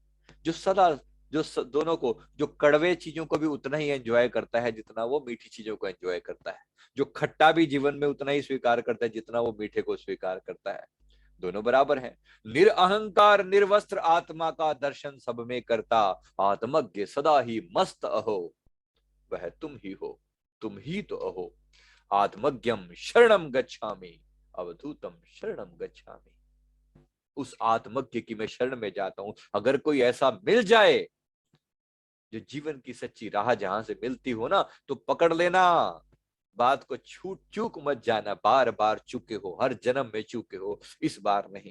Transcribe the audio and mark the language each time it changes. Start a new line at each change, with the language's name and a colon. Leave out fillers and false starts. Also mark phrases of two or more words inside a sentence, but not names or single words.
Hindi: जो सदा, दोनों को, जो कड़वे चीजों को भी उतना ही एंजॉय करता है जितना वो मीठी चीजों को एंजॉय करता है, जो खट्टा भी जीवन में उतना ही स्वीकार करता है जितना वो मीठे को स्वीकार करता है। दोनों बराबर हैं। निरअहंकार निर्वस्त्र आत्मा का दर्शन सब में करता, आत्मज्ञ सदा ही मस्त अहो, वह तुम ही हो, तुम ही तो अहो।
Sanskrit: आत्मज्ञम शरणम गच्छामि, अवधूतम शरणम गच्छामि।
Hindi: उस आत्मज्ञ की मैं शरण में जाता हूं। अगर कोई ऐसा मिल जाए जो जीवन की सच्ची राह जहां से मिलती हो ना, तो पकड़ लेना, बात को छूट चूक मत जाना। बार बार चूके हो, हर जन्म में चूके हो, इस बार नहीं।